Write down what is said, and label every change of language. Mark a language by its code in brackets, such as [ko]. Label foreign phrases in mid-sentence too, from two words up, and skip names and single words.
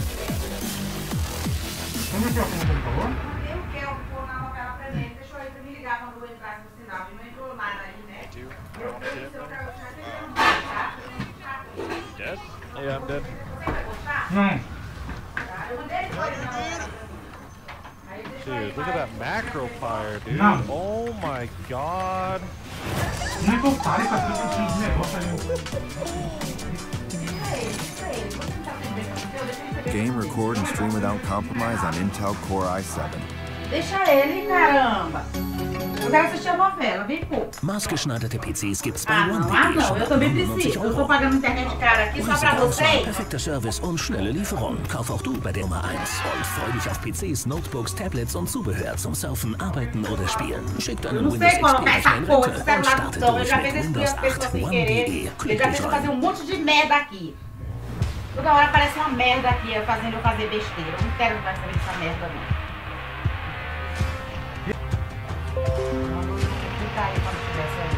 [pt] Como é que é o computador? Mandei o Kelvin pôr na novela pra mim. Deixou ele pra me ligar quando eu entrasse no sinal. E não entrou nada aí, né? Eu falei, se eu quero gostar, [en] Dead? Yeah, I'm dead. [pt] você vai gostar? Não. Eu mandei ele pôr na novela. [en] Dude, look at that macro fire, dude. No. Oh my god. [pt] Não é que eu pare pra ver se tinha um negócio ali. [en] Game, record, and stream without compromise on Intel Core i7. [pt] Deixa ele, caramba. Eu quero assistir a novela, vem pô. [de] Maßgeschneiderte PCs gibt's bei [pt] Não, eu também preciso. Eu tô pagando internet cara aqui só pra vocês. [de] Perfekter Service und schnelle Lieferung. Kauf auch du bei der Nummer 1 und freu dich auf PCs, Notebooks, Tablets und Zubehör zum Surfen, Arbeiten oder Spielen. Schick [pt] Eu [de] deinen [pt] não [de] Windows [pt] sei colocar essa [de] XP [pt] porra de [de] und [pt] celular no [de] starte [pt] som. Eu [de] durch [pt] já [de] mit [pt] fiz excluir [de] Windows [pt] as pessoas [de] 8 [pt] sem [de] One.de. [pt] querer. Ele [de] Klick [pt] já [de] dich [pt] fez eu fazer [de] rein. [pt] monte de merda aqui. Toda hora aparece uma merda aqui, fazendo eu fazer besteira. Eu não quero mais saber dessa merda, não. Fica aí quando tivesse aí.